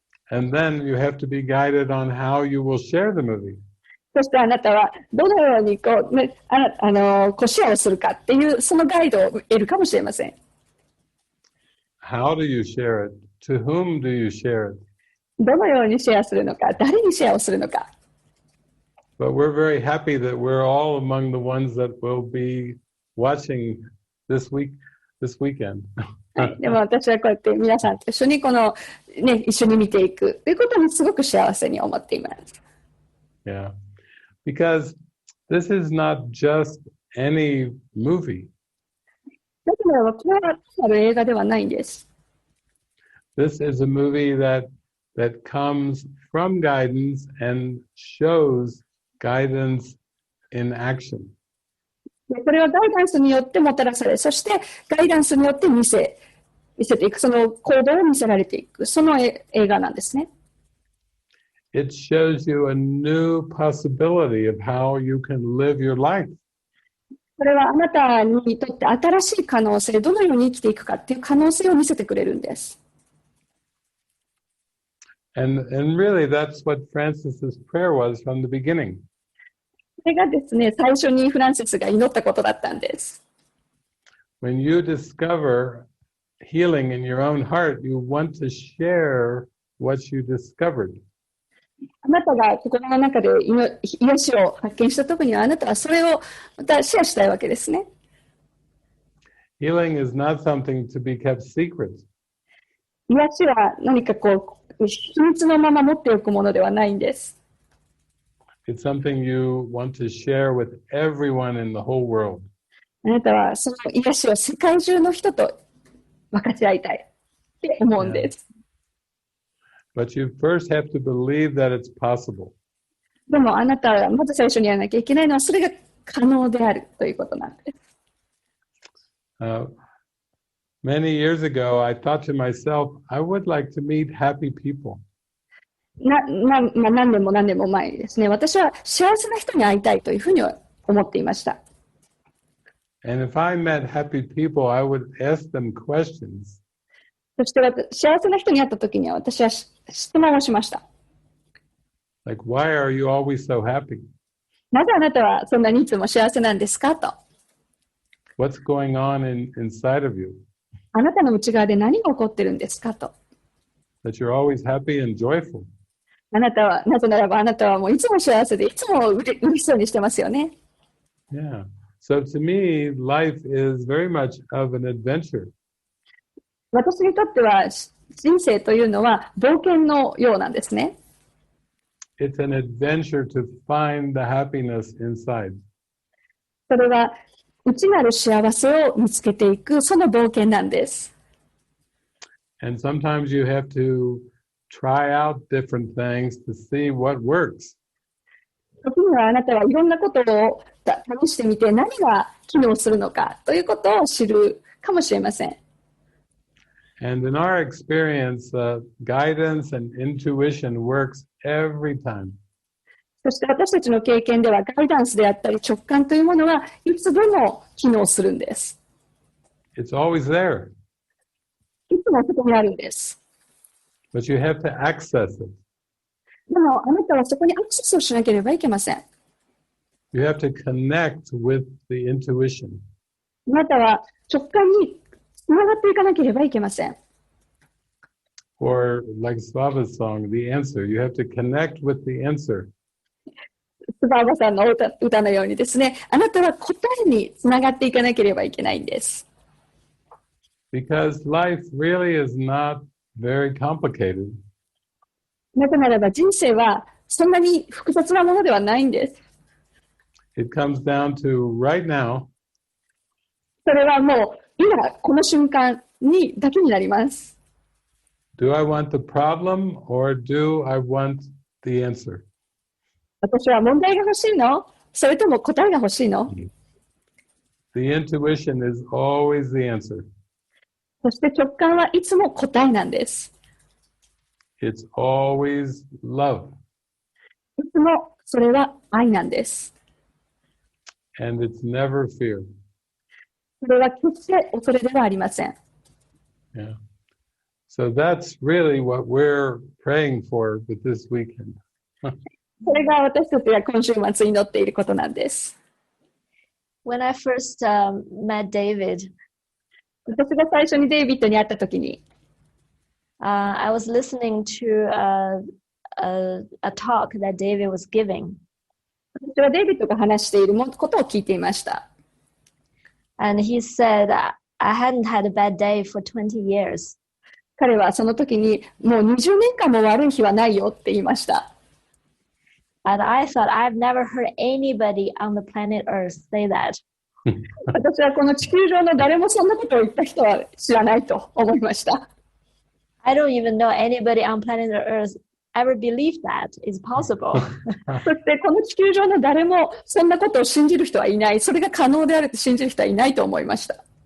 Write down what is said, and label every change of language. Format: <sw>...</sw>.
<en>And then you have to be guided on how you will share the movie.</en> <ja>そしてあなたはどのようにシェアをするかっていうそのガイドを得るかもしれません。</ja> <en>How do you share it? To whom do you share it?</en> <ja>どのようにシェアするのか、誰にシェアをするのか。</ja> <en>But we're very happy that we're all among the ones that will be watching this weekend.</en> <ja>でも私はこうやって皆さんと一緒に一緒に見ていくということにすごく幸せに思っています。</ja> <en>Yeah, because this is not just any movie.</en> <ja>だからこれは単なる映画ではないんです。</ja> <en>This is a movie that comes from guidance and shows guidance in action.</en> <ja>これはガイダンスによってもたらされ、そしてガイダンスによって見せていく、その行動を見せられていく、その映画なんですね。</ja> <en>It shows you a new possibility of how you can live your life.</en> <ja>これはあなたにとって新しい可能性、どのように生きていくかっていう可能性を見せてくれるんです。</ja> <en>And really that's what Francis's prayer was from the beginning.</en> <ja>それがですね、最初にフランシスが祈ったことだったんです。</ja> <en>When you discover healing in your own heart, you want to share what you discovered.</en> <ja>あなたが心の中で癒しを発見したときには、あなたはそれをまたシェアしたいわけですね。</ja> <en>Healing is not something to be kept secret.</en> <ja>癒しは何か秘密のまま持っておくものではないんです。</ja> <en>It's something you want to share with everyone in the whole world.</en> <ja>あなたはその癒しを世界中の人と分かち合いたいって思うんです。</ja> <en>But you first have to believe that it's possible.</en> <ja>でもあなたはまず最初にやらなきゃいけないのはそれが可能であるということなんです。</ja> <en>Many years ago, I thought to myself, I would like to meet happy people.</en> <ja>何年も何年も前にですね、私は幸せな人に会いたいというふうに思っていました。</ja> <en>And if I met happy people, I would ask them questions.</en> <ja>そして幸せな人に会ったときには私は質問をしました。</ja> <en>Like, why are you always so happy?</en> <ja>なぜあなたはそんなにいつも幸せなんですかと。</ja> <en>What's going on inside of you?</en> <ja>あなたの内側で何が起こってるんですかと。</ja> <en>That you're always happy and joyful.</en> <ja>なぜならばあなたはもういつも幸せでいつも嬉しそうにしてますよね。</ja> <en>Yeah. So to me, life is very much of an adventure.</en> <ja>私にとっては人生というのは冒険のようなんですね。</ja> <en>It's an adventure to find the happiness inside.</en> <ja>それは内なる幸せを見つけていくその冒険なんです。</ja> <en>And sometimes you have to try out different things to see what works.</en> <ja>時にはあなたはいろんなことを試してみて何が機能するのかということを知るかもしれません。</ja> <en>And in our experience, guidance and intuition works every time.</en> <ja>そして私たちの経験ではガイダンスであったり直感というものはいつでも機能するんです。</ja> <en>It's always there.</en> <ja>いつもそこにあるんです。</ja> <en>But you have to access it.</en> <ja>でも、あなたはそこにアクセスをしなければいけません。</ja> <en>You have to connect with the intuition.</en> <ja>あなたは直感につながっていかなければいけません。</ja> <en>Or like Slava's song, the answer. You have to connect with the answer.</en> <ja>スバーバさんの歌のようにですね、あなたは答えにつながっていかなければいけないんです。</ja> <en>Because life really is not very complicated.</en> <ja>なぜならば人生はそんなに複雑なものではないんです。</ja> <en>It comes down to right now.</en> <ja>それはもう今この瞬間にだけになります。</ja> <en>Do I want the problem or do I want the answer?</en> <ja>私は問題が欲しいの？それとも答えが欲しいの？</ja> <en>The intuition is always the answer.</en> <ja>そして直感はいつも答えなんです。</ja> <en>It's always love.</en> <ja>いつもそれは愛なんです。</ja> <en>And it's never fear.</en> <ja>それは決して恐れではありません。</ja> <en>Yeah. So that's really what we're praying for with this weekend.</en> <ja>それが私たちが今週末祈っていることなんです。</ja> <en>When I first met David,</en> <ja>私が最初にデイビッドに会ったときに、</ja> <en>I was listening to a talk that David was giving.</en> <ja>私はデイビッドが話していることを聞いていました。</ja> <en>And he said, I hadn't had a bad day for 20 years.</en> <ja>彼はその時にもう20年間も悪い日はないよって言いました。</ja> <en>And I thought, I've never heard anybody on the planet Earth say that.</en> <ja>私はこの地球上の誰もそんなことを言った人は知らないと思いました。</ja> <en>I don't even know anybody on planet Earth ever believed that is possible.</en> <ja>そしてこの地球上の誰もそんなことを信じる人はいない。それが可能であると信じる人はいないと思いました。</ja>